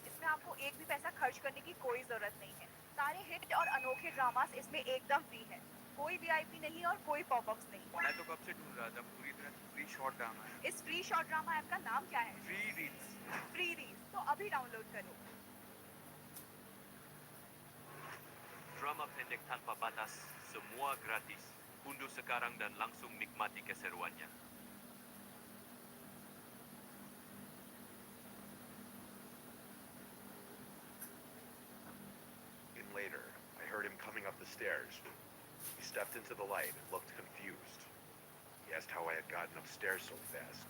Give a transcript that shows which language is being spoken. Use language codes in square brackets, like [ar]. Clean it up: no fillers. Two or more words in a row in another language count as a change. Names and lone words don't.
[hi] इसमें आपको एक भी पैसा खर्च करने की कोई जरूरत नहीं है। सारे हिट और अनोखे ड्रामास इसमें एकदम फ्री है। कोई वीआईपी नहीं और कोई पॉपअप्स नहीं। मैं तो कब से ढूंढ रहा था पूरी तरह [en] free short drama [hi] है इस [en] free short drama app [hi] का नाम क्या है? फ्री रील्स फ्री रील्स। तो अभी डाउनलोड करो। [id] Drama pendek tanpa batas, semua gratis. Unduh sekarang dan langsung nikmati keseruannya. [en] in later, I heard him coming up the stairs. He stepped into the light and looked confused. He asked how I had gotten upstairs so fast.